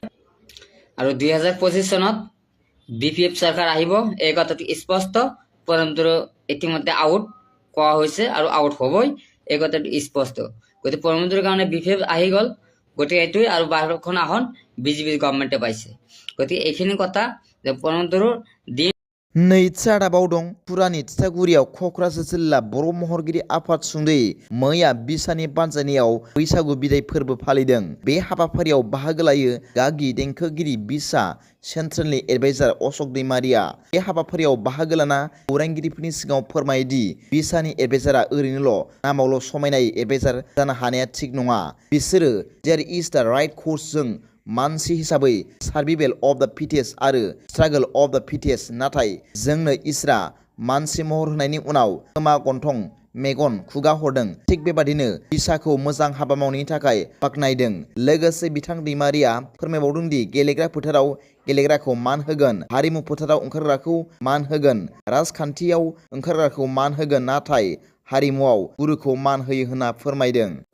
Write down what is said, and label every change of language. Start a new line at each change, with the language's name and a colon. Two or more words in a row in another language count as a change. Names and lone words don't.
Assamese: আৰু 2025 চনত বিপিএফ চৰকাৰ আহিব, এই কথাটো স্পষ্ট। প্ৰমোদ বড়ো ইতিমধ্যে আউট কোৱা হৈছে আৰু আউট হ'বই, এই কথাটো স্পষ্ট। গতিকে প্ৰমোদ বড়োৰ কাৰণে বিপিএফ আহি গ'ল, গতিকে এইটোৱে। আৰু 12খন আসন বিজেপি গভৰ্ণমেণ্টে পাইছে। গতিকে এইখিনি কথা যে প্ৰমোদ বড়োৰ দিন।
Bodo: नैथि रादाबाव दं पुरानि तितागुरियाव क'क्राझार जिल्ला बर' महरगिरि आफाद सुंद'यै मैया बिसानि बानजायनायाव बैसागु बिदाय फोरबो फालिदों। बे हाबाफारियाव बाहागो लायो गागि देंखोगिरि बिसा सेन्ट्रेलनि एडभाइजार अशोक दैमारिया। बे हाबाफारियाव बाहागो लाना खौरांगिरिफोरनि सिगाङाव फोरमायोदि बिसानि एडभाइजारा ओरैनोल' नामावल' समायनाय एडभाइजार जानो हानाया थिग नङा। बिसोरो
English: there is the right
Bodo: कर्सजों मानसि हिसाबै
English: survival of the fittest
Bodo: आरो
English: struggle of the fittest.
Bodo: नाथाय जोंनो इसोरा मानसि महर होनायनि उनाव खोमा, गन्थं, मेगन, खुगा हरदों। थिग बेबादिनो बिसाखौ मोजां हाबा मावनायनि थाखाय बाख्नायदों। लोगोसे बिथां दैमारिया फोरमायबावदों दि गेलेग्रा फोथाराव गेलेग्राखौ मान होगोन, हारिमु फोथाराव ओंखारग्राखौ मान होगोन, राजखान्थियाव ओंखारग्राखौ मान होगोन, नाथाय हारिमुआव गुरुखौ मान होयो होनना फोरमायदों।